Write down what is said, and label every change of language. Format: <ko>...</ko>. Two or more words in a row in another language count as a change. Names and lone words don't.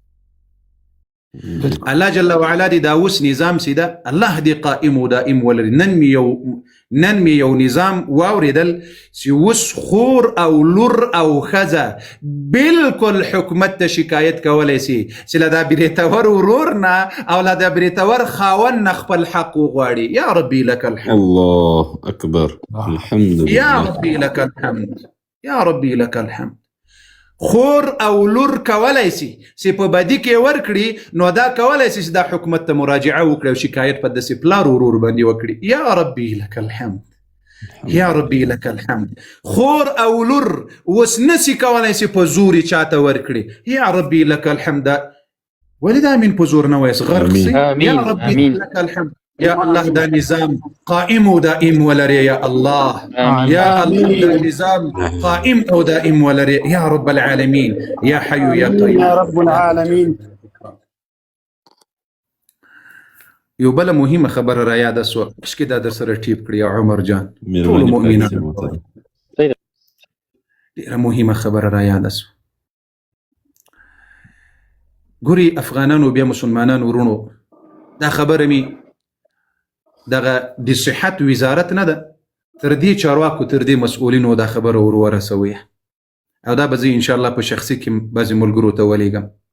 <ar>الله جل وعلا</ar> <ps>دی دا اوس نظام سي ده الله دی</ps> <ar>قائم و دائم</ar> <ps>ولري. نن مې یو نظام واوریدل چې اوس خور او لور او ښځه بالکل حکومت ته شکایت کولی سي چې له دا بریتور ورور نه او له دا بریتور خاوند نه خپل حق وغواړي.</ps> <ar>یا ربي لك الحمد. الله اکبر. الحمد لله. یا ربي لك الحمد. یا ربي لك الحمد.</ar> <ps>خور او لور کولای سي چې په بدی کې ورکړي، نو دا کولای سي چې دا حکومت ته مراجعه وکړي او شکایت په داسې پلار ورور باندې وکړي.</ps> <ar>یا ربي لك الحمد. یا ربي لك الحمد.</ar> <ps>خور او لور اوس نسي کولای سي په زور چاته ورکړي.</ps> <ar>یا ربي لك الحمد.</ar> <ps>ولې دا امین په زور نه وایي غرق سي.</ps> <ar>یا ربي لك الحمد. يا الله</ar> <ps>دا نظام قائم ودائم ولري.</ps> <ar>يا الله يا الله</ar> <ps>دا نظام قائم ودائم ولري</ps> <ar>يا رب العالمين يا حي يا قيوم يا رب العالمين.</ar> <ps>یو بل مهمه خبره را یاد سو چې دا در سره ټیپ کړی عمر جان ټول مؤمنان، ډیره مهمه خبره را یاد سو. ګوري افغانانو بیا مسلمانانو ورونو، دا خبره می دغه د صحت وزارت نه ده، تر دې چارواکو تر دې مسؤلینو دا خبره ورسوي، او دا به زه</ps> <ar>ان شاء الله</ar> <ps>په شخصي کې بعضې ملګرو ته ولیږم.</ps>